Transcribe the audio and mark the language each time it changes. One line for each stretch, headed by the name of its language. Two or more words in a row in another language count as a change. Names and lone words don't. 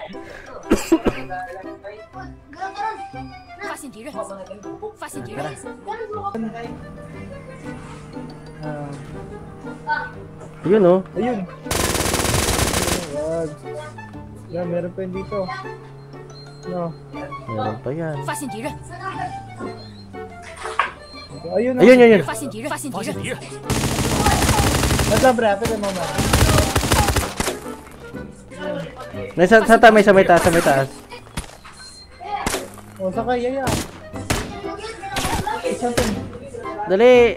Filipino: Ayun oh. Ayun. Yan, meron pa yun dito. No. Meron pa yan.
Chinese: 发现敌人，
Filipino: Ayun na. Ayun, yun, yun.
Chinese: 发现敌人，发现敌人，
Filipino: Wait lang, pre. Pwede mo man. Sa taas, sa may taas, sa may taas. O, sakay, yaya. Isa to. Dali!